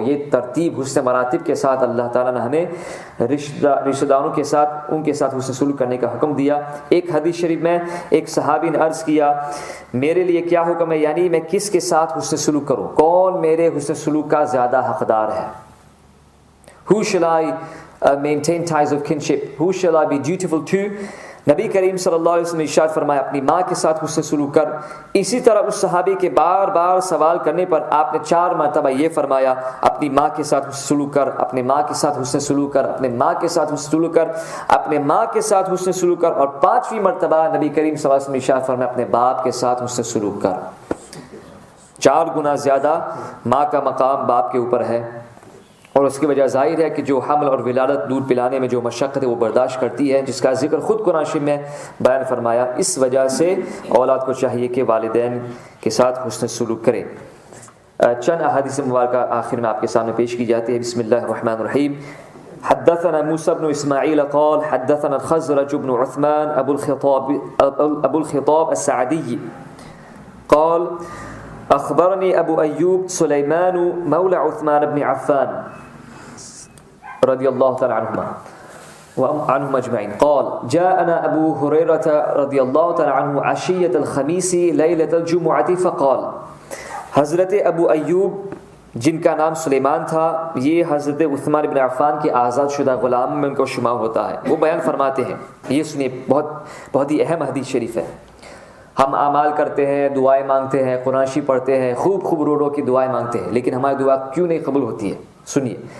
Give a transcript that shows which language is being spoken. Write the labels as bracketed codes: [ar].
[ur] یہ ترتیب حسن مراتب کے ساتھ اللہ تعالیٰ نے ہمیں رشتہ داروں کے ساتھ ان کے ساتھ حسن سلوک کرنے کا حکم دیا. ایک حدیث شریف میں ایک صحابی نے عرض کیا میرے لیے کیا حکم ہے, یعنی میں کس کے ساتھ حسن سلوک کروں, کون میرے حسن سلوک کا زیادہ حقدار ہے. [en] Who shall I maintain ties of kinship? Who shall I be dutiful to? [ur] نبی کریم صلی اللہ علیہ وسلم نے ارشاد فرمایا اپنی ماں کے ساتھ حسن سلوک کر. اسی طرح اس صحابی کے بار بار سوال کرنے پر آپ نے 4 مرتبہ یہ فرمایا اپنی ماں کے ساتھ حسن سلوک کر, اپنے ماں کے ساتھ حسن سلوک کر, اپنے ماں کے ساتھ حسن سلوک کر, اپنے ماں کے ساتھ حسن سلوک کر. اور 5ویں مرتبہ نبی کریم صلی اللہ علیہ وسلم نے ارشاد فرمایا اپنے باپ کے ساتھ حسن سلوک کر. 4 گنا زیادہ ماں کا مقام باپ کے اوپر ہے, اور اس کی وجہ ظاہر ہے کہ جو حمل اور ولادت دودھ پلانے میں جو مشقت ہے وہ برداشت کرتی ہے, جس کا ذکر خود قرآن شریف میں بیان فرمایا. اس وجہ سے اولاد کو چاہیے کہ والدین کے ساتھ حسن سلوک کرے. چند احادیث مبارکہ آخر میں آپ کے سامنے پیش کی جاتی ہے. [ar] بسم اللہ الرحمن الرحیم. حدثنا موسى بن اسماعيل قال حدثنا الخزرج بن عثمان ابو الخطاب السعدي قال اخبرني ابو ايوب سليمان مولى عثمان بن عفان رضي الله تعالى عنهما اجمعين قال جاءنا ابو هريره رضي الله تعالى عنه عشيه الخميس ليله الجمعه فقال. [ur] حضرت ابو ایوب جن کا نام سلیمان تھا, یہ حضرت عثمان بن عفان کے آزاد شدہ غلام میں ان کو شمار ہوتا ہے. وہ بیان فرماتے ہیں, یہ سنیے, بہت ہی اہم حدیث شریف ہے. ہم اعمال کرتے ہیں, دعائیں مانگتے ہیں, قرآن شریف پڑھتے ہیں, خوب رو کی دعائیں مانگتے ہیں, لیکن ہماری دعا کیوں نہیں قبول ہوتی ہے؟ سنیے.